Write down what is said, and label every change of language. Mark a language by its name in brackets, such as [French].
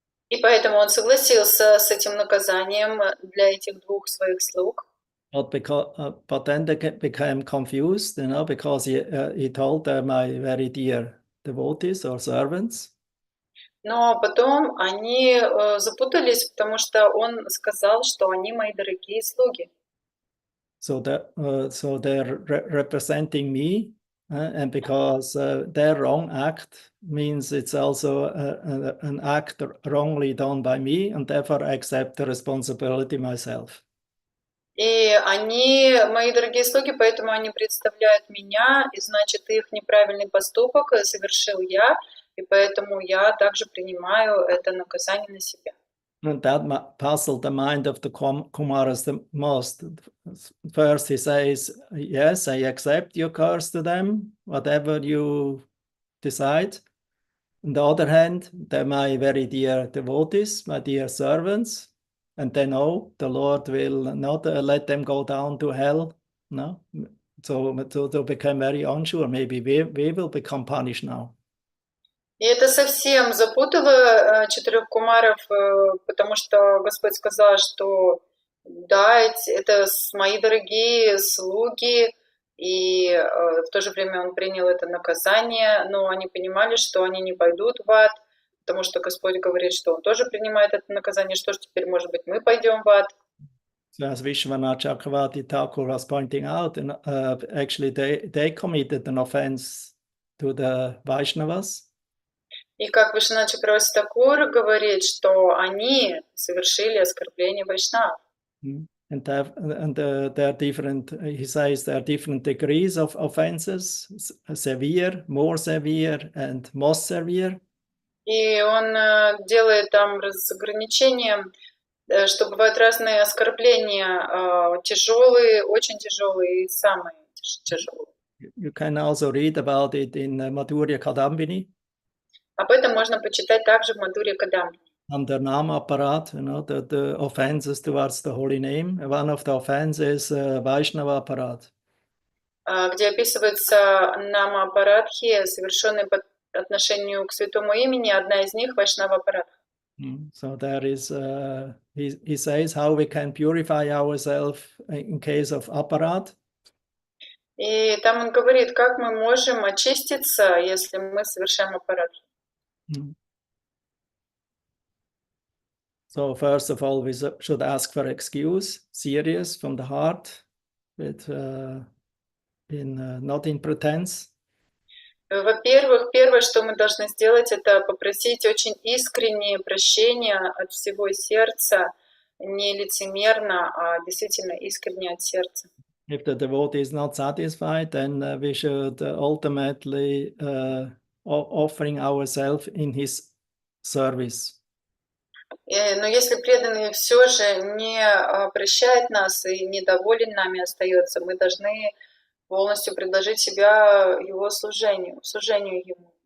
[Russian] И поэтому он согласился с этим наказанием для этих двух своих слуг. [English] But then they became confused, because he told them, my very dear devotees or servants. [Russian] Но потом они запутались, потому что он сказал, что они мои дорогие слуги. [English] So they're representing me, and because their wrong act means it's also an act wrongly done by me, and therefore I accept the responsibility myself. [Russian] И они мои дорогие слуги, поэтому они представляют меня, и значит, их неправильный поступок совершил я, и поэтому я также принимаю это наказание на себя. [English] And that puzzled the mind of the Kumaras the most. First he says, yes, I accept your curse to them, whatever you decide. On the other hand, they're my very dear devotees, my dear servants, and they know the Lord will not let them go down to hell. No, so they became very unsure. Maybe we will become punished now. [Russian] И это совсем запутало четырех кумаров, потому что Господь сказал, что да, это мои дорогие слуги, и в то же время Он принял это наказание, но они понимали, что они не пойдут в ад, потому что Господь говорит, что Он тоже принимает это наказание, что ж теперь, может быть, мы пойдем в ад. [English] So as Vishwanath Chakravarti Thakur was pointing out, actually they committed an offense to the Vaishnavas. [Russian] И как Вишванат Чакраварти Тхакур говорит, что они совершили оскорбление вайшнав. [English] And there are different, he says there are different degrees of offenses, severe, more severe, and most severe. [Russian] И он делает там разграничение, что бывают разные оскорбления, тяжелые, очень тяжелые и самые тяжелые. [English] You can also read about it in Madhurya Kadambini. [Russian] Об этом можно почитать также в Мадхурья Кадамбини. [English] Under Nama Aparat, the offenses towards the holy name. One of the offenses is Vaishnava Aparat. [Russian] Где описывается Нама Апарадхи, совершенные по отношению к святому имени. Одна из них Вайшнава Апарадха. [English] So there is, he says how we can purify ourselves in case of Aparat. [Russian] И там он говорит, как мы можем очиститься, если мы совершаем Апарадхи. [English] So first of all, we should ask for excuse, serious, from the heart, with not in pretense. [Russian] Во-первых, первое, что мы должны сделать, это попросить очень искреннее прощение от всего сердца, не лицемерно, а действительно искренне от сердца. [English] If the devotee is not satisfied, then we should ultimately offering ourselves in his service. [Russian] Но если преданный все же не прощает нас и недоволен нами остается, мы должны полностью предложить себя его служению ему.